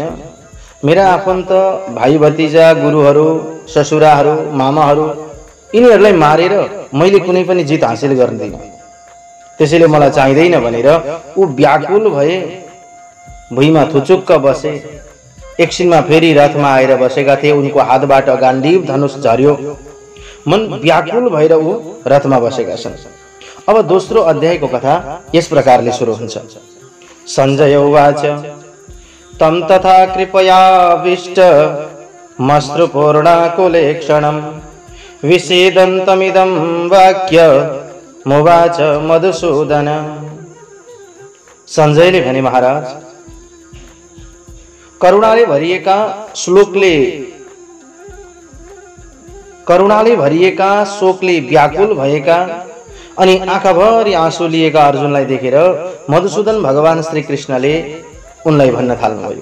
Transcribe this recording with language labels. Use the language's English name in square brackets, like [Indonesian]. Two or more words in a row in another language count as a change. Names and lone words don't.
[Nepali] मेरा आफन्त भाइ भतिजा, गुरुहरू, ससुराहरू, मामाहरू, यिनीहरूलाई मारेर मैले कुनै पनि जित हासिल गर्दिन, त्यसैले मलाई चाहिँदैन भनेर ऊ व्याकुल भए, भुइँमा थुचुक्क बसे। एकछिनमा फेरि रथमा आएर बसेका थिए, उनको हातबाट गाण्डीव धनुष झर्यो, मन व्याकुल भएर ऊ रथमा बसेका छन्। अब दोस्रो अध्यायको कथा यस प्रकारले सुरु हुन्छ। [Sanskrit] सञ्जय उवाच तं तथा कृपयाविष्ट मश्रुपूर्णाकुलेक्षणं विषेदन्तमिदं वाक्य मुवाच मधुसूदन। [Nepali] सञ्जयले भने, महाराज, करुणाले भरिएका शोकले व्याकुल भएका अनि आँखाभरि आँसु लिएका अर्जुनलाई देखेर मधुसूदन भगवान श्री कृष्णले उनलाई भन्न थाल्नुभयो।